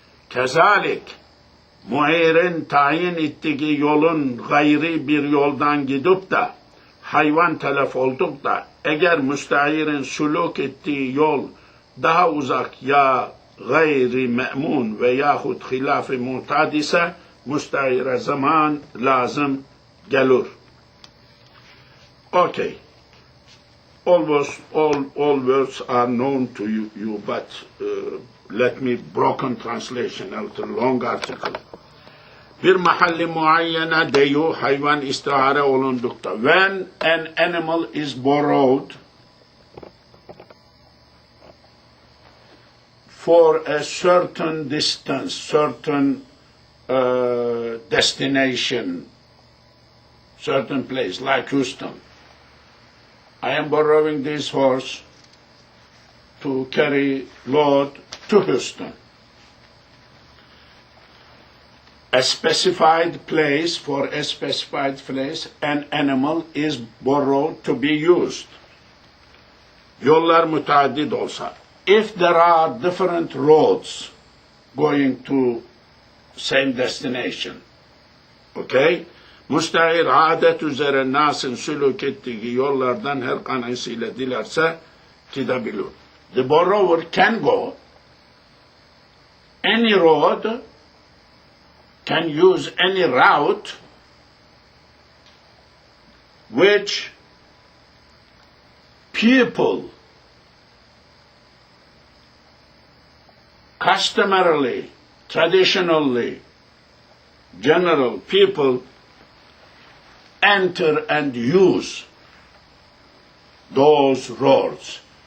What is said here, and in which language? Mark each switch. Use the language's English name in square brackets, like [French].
[Turkish] Kezalik muirin tayin ettiği yolun gayri bir yoldan gidip de hayvan telef olduk da eğer müstahirin sülük ettiği yol daha uzak ya gayri me'mun ve yahut hilaf-ı mutad ise müstahire zaman lazım gelir. [English] Okay. Almost all words are known to you but let me broken translation of the long article. [Turkish] Bir mahalli muayyene deyu hayvan istihare olundukta. [English] When an animal is borrowed for a certain distance, certain destination, certain place, like Houston. I am borrowing this horse to carry load to Houston. A specified place, for a specified place, an animal is borrowed to be used. [Turkish] Yollar müteaddit olsa. [English] If there are different roads going to same destination, okay? [Turkish] Müstahir adet üzere Nas'ın sülük ettiği yollardan her kanısıyla dilerse gidebilir. [English] The borrower can go any road, can use any route which people customarily, traditionally, general people enter and use those roads.